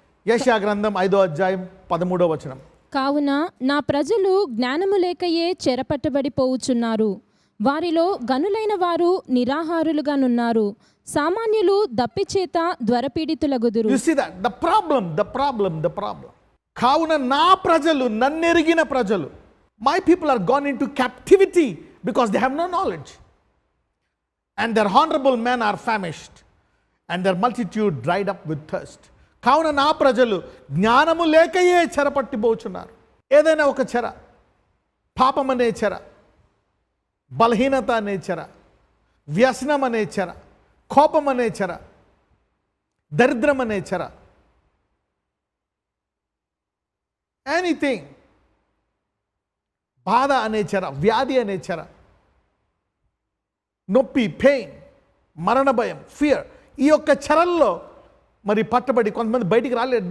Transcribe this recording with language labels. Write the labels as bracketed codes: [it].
[te] యెషయా గ్రంథం 5వ అధ్యాయం 13వ వచనం. కావున నా ప్రజలు జ్ఞానము లేకయే చెరపట్టబడిపోవుచున్నారు, వారిలో గనులైన వారు నిరాహారులుగానున్నారు, సామాన్యులు దప్పిచేత జ్వరపీడితులగుదురు. [en] You see that? The problem. [te] కావున నా ప్రజలు, నన్నెరిగిన ప్రజలు, [en] my people are gone into captivity because they have no knowledge, and their honorable men are famished, and their multitude dried up with thirst. [te] కావున నా ప్రజలు జ్ఞానము లేకయే చెరపట్టిపోచున్నారు. ఏదైనా ఒక చెర, పాపం అనే చెర, బలహీనత అనే చెర, వ్యసనం అనే చెర, కోపం అనే చెర, దరిద్రం అనే చెర, ఎనీథింగ్, బాధ అనే చెర, వ్యాధి అనే చెర, నొప్పి, పెయిన్, మరణ భయం, ఫియర్, ఈ యొక్క చెరల్లో మరి పట్టబడి కొంతమంది బయటికి రాలేరు.